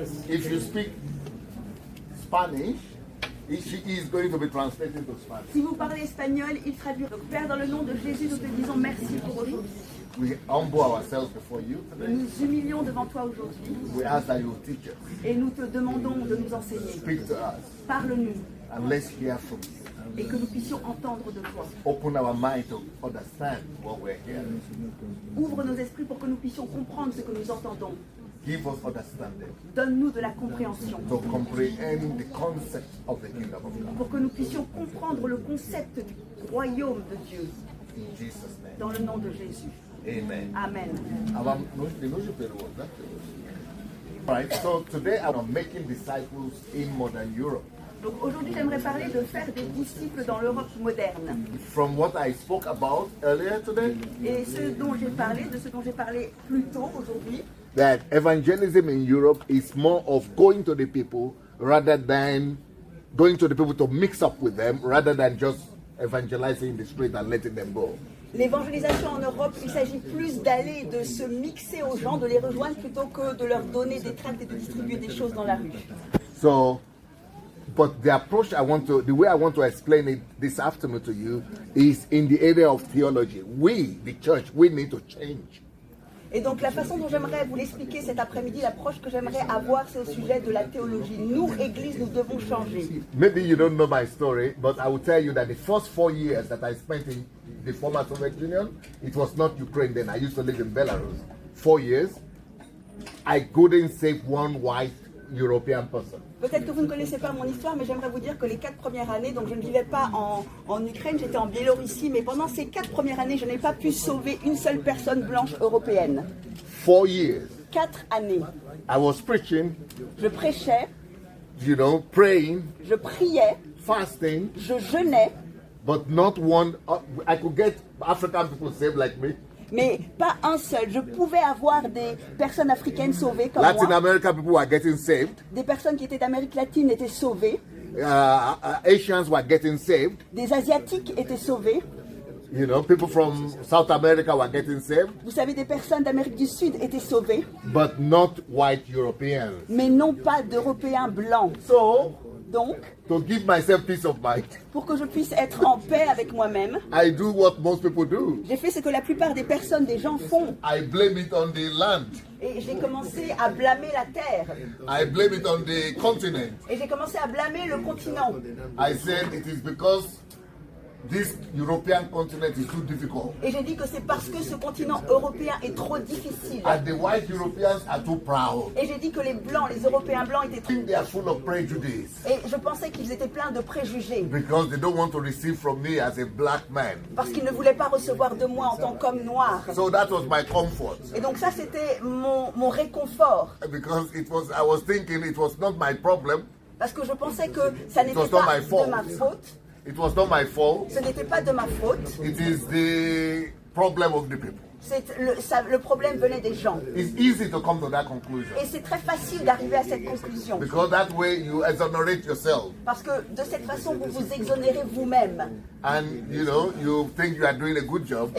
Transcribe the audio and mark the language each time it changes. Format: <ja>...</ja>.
<en>If you speak Spanish, she is going to be translated to Spanish.</en> <fr>Si vous parlez espagnol, il traduit. Donc Père, dans le nom de Jésus, nous te disons merci pour aujourd'hui.</fr> <en>We humble ourselves before you today.</en> <fr>Nous nous humilions devant toi aujourd'hui</fr> <en>We ask that you teach us,</en> <fr>et nous te demandons de nous enseigner.</fr> <en>speak to us,</en> <fr>Parle-nous</fr> <en>and let's hear from you.</en> <fr>et que nous puissions entendre de toi.</fr> <en>Open our mind to understand what we're hearing.</en> <fr>Ouvre nos esprits pour que nous puissions comprendre ce que nous entendons.</fr> <en>Give us understanding</en> <fr>Donne-nous de la compréhension</fr> <en>to comprehend the concept of the kingdom of God.</en> <fr>pour que nous puissions comprendre le concept du royaume de Dieu</fr> <en>In Jesus' name.</en> <fr>dans le nom de Jésus.</fr> <en>Amen.</en> <fr>Amen.</fr> <en>Right, so today I'm making disciples in modern Europe.</en> <fr>Donc aujourd'hui, j'aimerais parler de faire des disciples dans l'Europe moderne.</fr> <en>From what I spoke about earlier today,</en> <fr>Et de ce dont j'ai parlé plus tôt aujourd'hui,</fr> <en>that evangelism in Europe is more of going to the people rather than going to the people to mix up with them rather than just evangelizing in the street and letting them go.</en> <fr>l'évangélisation en Europe, il s'agit plus d'aller, de se mixer aux gens, de les rejoindre plutôt que de leur donner des tracts et de distribuer des choses dans la rue.</fr> <en>So, but the approach the way I want to explain it this afternoon to you is in the area of theology. We, the church, we need to change.</en> <fr>Et donc la façon dont j'aimerais vous l'expliquer cet après-midi, l'approche que j'aimerais avoir, c'est au sujet de la théologie. Nous, Église, nous devons changer.</fr> <en>Maybe you don't know my story, but I will tell you that the first 4 years that I spent in the former Soviet Union, it was not Ukraine then. I used to live in Belarus. 4 years, I couldn't save one white European person.</en> <fr>Peut-être que vous ne connaissez pas mon histoire, mais j'aimerais vous dire que les 4 premières années, donc je ne vivais pas en Ukraine, j'étais en Biélorussie, mais pendant ces 4 premières années, je n'ai pas pu sauver une seule personne blanche européenne.</fr> <en>4 years.</en> <fr>4 années.</fr> <en>I was preaching,</en> <fr>Je prêchais,</fr> <en>praying,</en> <fr>je priais,</fr> <en>fasting,</en> <fr>je jeûnais,</fr> <en>but not one. I could get African people saved like me.</en> <fr>mais pas un seul. Je pouvais avoir des personnes africaines sauvées comme</fr> <en>Latin</en> <fr>moi.</fr> <en>American people were getting saved.</en> <fr>Des personnes qui étaient d'Amérique latine étaient sauvées.</fr> <en>Asians were getting saved.</en> <fr>Des Asiatiques étaient sauvés.</fr> <en>People from South America were getting saved.</en> <fr>Vous savez, des personnes d'Amérique du Sud étaient sauvées.</fr> <en>But not white Europeans.</en> <fr>Mais non pas d'Européens blancs.</fr> <en>So,</en> <fr>Donc,</fr> <en>to give myself peace of mind,</en> <fr>pour que je puisse être en paix avec moi-même,</fr> <en>I do what most people do.</en> <fr>j'ai fait ce que la plupart des personnes, des gens font.</fr> <en>I blame it on the land.</en> <fr>Et j'ai commencé à blâmer la terre.</fr> <en>I blame it on the continent.</en> <fr>Et j'ai commencé à blâmer le continent.</fr> <en>I said it is because this European continent is too difficult.</en> <fr>Et j'ai dit que c'est parce que ce continent européen est trop difficile.</fr> <en>And the white Europeans are too proud.</en> <fr>Et j'ai dit que les blancs, les Européens blancs étaient trop...</fr> <en>They are full of prejudice.</en> <fr>Et je pensais qu'ils étaient pleins de préjugés.</fr> <en>Because they don't want to receive from me as a black man.</en> <fr>Parce qu'ils ne voulaient pas recevoir de moi en tant qu'homme noir.</fr> <en>So that was my comfort.</en> <fr>Et donc ça, c'était mon réconfort.</fr> <en>Because I was thinking it was not my problem.</en> <fr>Parce que je pensais que ça n'était</fr> <en>was not</en> <fr>pas</fr> <en>my fault.</en> <fr>de ma faute.</fr> <en>It was not my fault.</en> <fr>Ce n'était pas de ma faute.</fr> <en>It is the problem of the people.</en> <fr>Le problème venait des gens.</fr> <en>It's easy to come to that conclusion.</en> <fr>Et c'est très facile d'arriver à cette conclusion.</fr> <en>Because that way you exonerate yourself.</en> <fr>Parce que de cette façon, vous vous exonérez vous-même.</fr> <en>And you think you are doing a good job.</en>